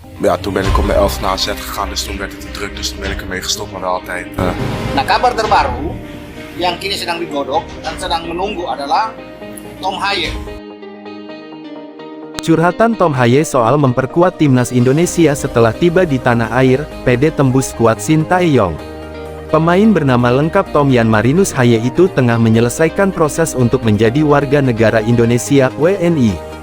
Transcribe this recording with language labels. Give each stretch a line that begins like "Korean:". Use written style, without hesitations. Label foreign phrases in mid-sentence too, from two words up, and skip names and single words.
Dutch: Ja, toen ben ik op mijn 11 naar AZ gegaan, dus toen werd het te druk, dus toen ben ik ermee gestopt, maar wel altijd.
Indonesian: Nah, kabar terbaru yang kini sedang digodok dan sedang menunggu adalah Tom Haye. Curhatan Tom Haye soal memperkuat timnas Indonesia setelah tiba di tanah air, PD tembus skuad Sintayong. Pemain bernama lengkap Tom Yan Marinus Haye itu tengah menyelesaikan proses untuk menjadi warga negara Indonesia, WNI.